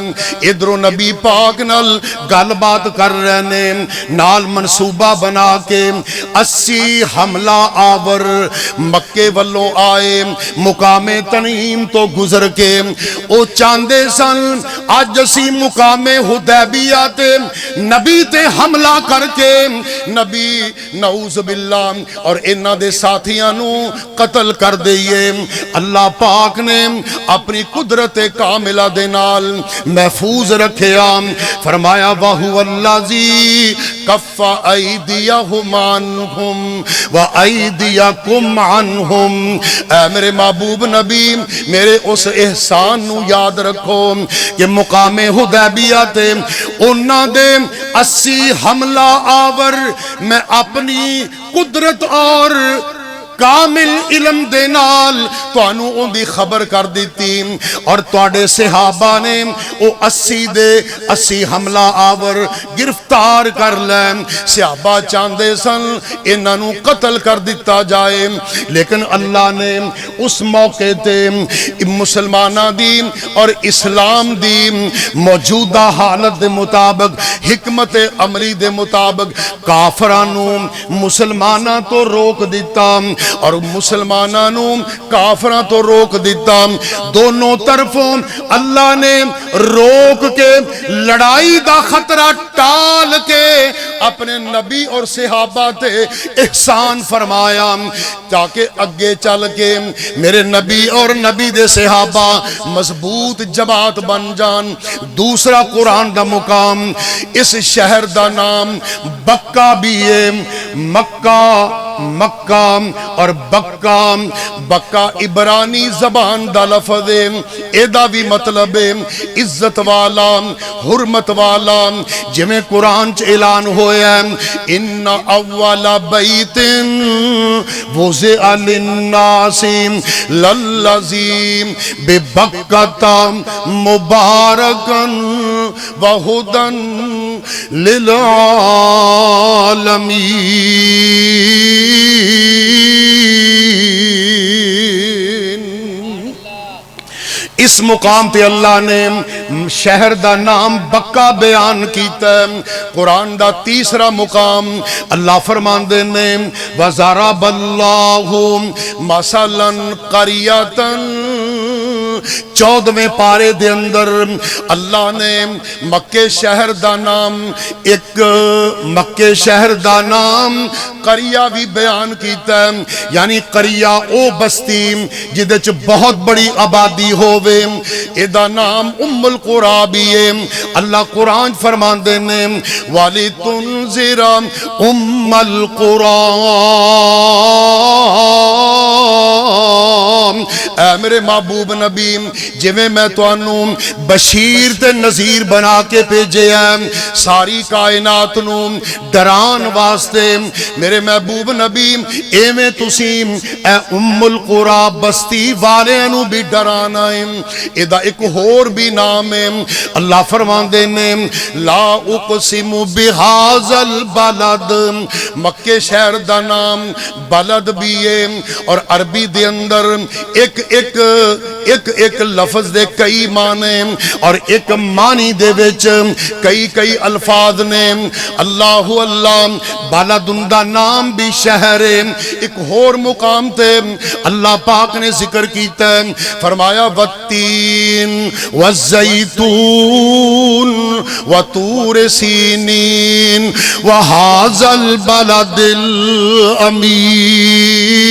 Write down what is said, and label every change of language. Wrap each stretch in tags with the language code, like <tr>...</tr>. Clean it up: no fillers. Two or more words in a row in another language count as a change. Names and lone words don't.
<pa>ادھر نبی پاک نال گل بات کر رہے نے، نال منصوبہ بنا کے 80 حملہ آور مکے والوں آئے، مقام تنعیم تو گزر کے او چاندے سن آج اسی مقام حدیبیہ تے نبی تے حملہ کر کے نبی نعوذ باللہ اور انہ دے ساتھیاں نو قتل کر دئیے۔ اللہ پاک نے اپنی قدرت کاملہ دے نال محفوظ رکھیا، فرمایا</pa> <ar>وَهُوَ الَّذِي كَفَّ أَيْدِيَهُمْ عَنْكُمْ وَأَيْدِيَكُمْ عَنْهُمْ۔</ar> <pa>اے میرے محبوب نبی میرے اس احسان نو یاد رکھو کہ مقام حدیبیہ تے انہاں دے 80 حملہ آور میں اپنی قدرت اور کامل علم دے نال تانوں اون دی خبر کر دیتی اور تواڈے صحابہ نے او 80 دے 80 حملہ آور گرفتار کر لیں صحابہ چاندے سن انہاں نوں قتل کر دیتا جائے لیکن اللہ نے اس موقع تے مسلماناں دی اور اسلام دی موجودہ حالت دے مطابق حکمت عملی دے مطابق کافراں نوں مسلماناں تو روک دیتا اور مسلماناں نوں کافراں تو روک دیتا دونوں طرفوں اللہ نے روک کے لڑائی دا خطرہ ٹال کے اپنے نبی اور صحابہ تے احسان فرمایا تاکہ اگے چل کے میرے نبی اور نبی دے صحابہ مضبوط جماعت بن جان دوسرا قرآن دا مقام اس شہر دا نام بکہ بھی ہے مکہ اور بکہ عبرانی زبان دا لفظ ہے ایدہ بھی مطلب ہے عزت والا حرمت والا جمیں قرآن چ اعلان ہویا ہے</pa> <ar>ان اول بیت وضع للناس للذی ببکۃ مبارکا وہدی للعالمین</ar> <pa>اس مقام پہ اللہ نے شہر دا نام بکہ بیان کیتا ہے قرآن دا تیسرا مقام اللہ فرماندے نے</pa> <ar>وَضَرَبَ اللَّهُ مَثَلًا قَرْيَةً</ar> <pa>14ویں پارے دے اندر اللہ نے مکہ شہر دا نام قریہ بھی بیان کیتا ہے یعنی قریہ او بستی جدے چ بہت بڑی آبادی ہووے ایدہ نام ام القرآ بھی ہے اللہ قرآن فرماندے نے</pa> <ar>وَلِتُنْزِرَ ام القرآ</ar> <pa>اے میرے محبوب نبی جویں میں توانوں بشیر تے نذیر بنا کے بھیجے ہیں ساری کائنات نوں ڈران واسطے میرے محبوب نبی ایویں تسی اے ام القرآ بستی والے نوں بھی ڈرانا ہے ایدہ ایک ہور بھی نام ہے اللہ فرماندے نے</pa> <ar>لا اقسم بہذا البلد</ar> <pa>مکہ شہر دا نام بلد بھی ہے اور عربی دے اندر ایک لفظ دے کئی معنی اور ایک معنی دے وچ کئی الفاظ نے اللہ بلدن دا نام بھی شہر ہے ایک اور مقام تے اللہ پاک نے ذکر کیتا ہے فرمایا</pa> <ar>والتین والزیتون وطور سینین وہذا البلد الامین</ar>